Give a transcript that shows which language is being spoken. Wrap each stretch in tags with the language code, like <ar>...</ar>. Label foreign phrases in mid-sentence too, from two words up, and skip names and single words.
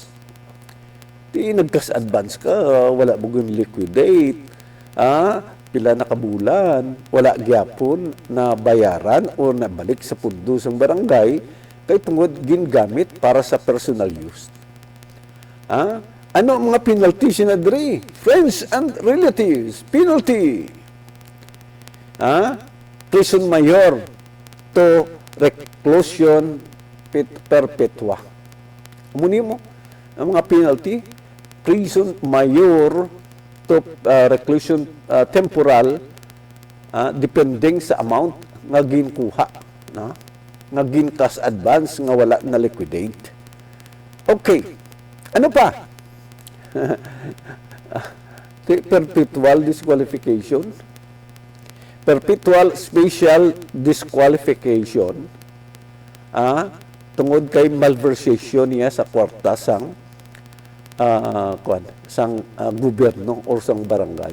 <hil>Ti nag-cash advance ka, wala mo liquidate, pila na kabulan, wala gyapon na bayaran o nabalik sa pundo sang barangay, kay tungod gingamit para sa</hil> <en>personal use.</en> <hil>Ano ang mga penalty sinadri?</hil> <en>Friends and relatives, penalty.</en> <es>Prison mayor to reclusion perpetua.</es> <hil>Muni mo, ang mga penalty,</hil> <es>prison mayor</es> <hil>to</hil> <es>reclusion temporal,</es> <hil>depending sa amount nga ginkuha, nga ginkas advance nga wala na liquidate. Okay, ano pa?</hil> <en>Perpetual disqualification, perpetual special disqualification,</en> <hil>tungod kay malversation niya sa kwarta sang gobyerno or sang barangay.</hil>